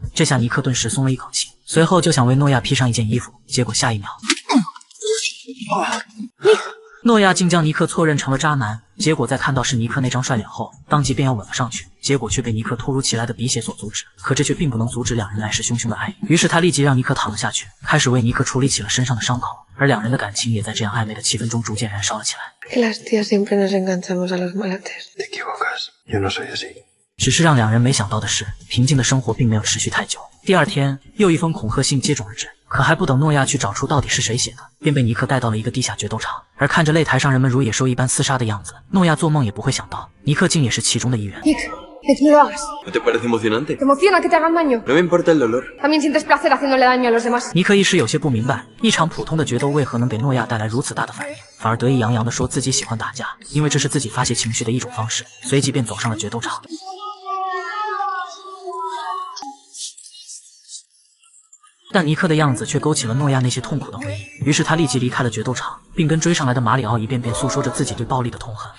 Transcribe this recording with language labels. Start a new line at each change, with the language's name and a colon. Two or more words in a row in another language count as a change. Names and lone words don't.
Chinese: 这下尼克顿时松了一口气，随后就想为诺亚披上一件衣服，结果下一秒，诺亚竟将尼克错认成了渣男。结果在看到是尼克那张帅脸后，当即便要吻了上去，结果却被尼克突如其来的鼻血所阻止。可这却并不能阻止两人来势汹汹的爱欲，于是他立即让尼克躺了下去，开始为尼克处理起了身上的伤口，而两人的感情也在这样暧昧的气氛中逐渐燃烧了起来。
Spanish: Que las tías siempre nos enganchamos a los maletes. Te equivocas. Yo no soy así.
Chinese: 只是让两人没想到的是，平静的生活并没有持续太久。第二天，又一封恐吓信接踵而至，可还不等诺亚去找出到底是谁写的，便被尼克带到了一个地下决斗场。而看着擂台上人们如野兽一般厮杀的样子，诺亚做梦也不会想到，尼克竟也是其中的一员。
Spanish: Nick, Que tú lo hagas. ¿No te parece emocionante? ¿Te emociona que te hagan daño? No me importa el dolor. También sientes placer haciéndole daño a los demás.
Chinese: 尼克一时有些不明白，一场普通的决斗为何能给诺亚带来如此大的反应，反而得意洋洋地说自己喜欢打架，因为这是自己发泄情绪的一种方式，随即便走上了决斗场。但尼克的样子却勾起了诺亚那些痛苦的回忆，于是他立即离开了决斗场，并跟追上来的马里奥一遍遍诉说着自己对暴力的痛恨。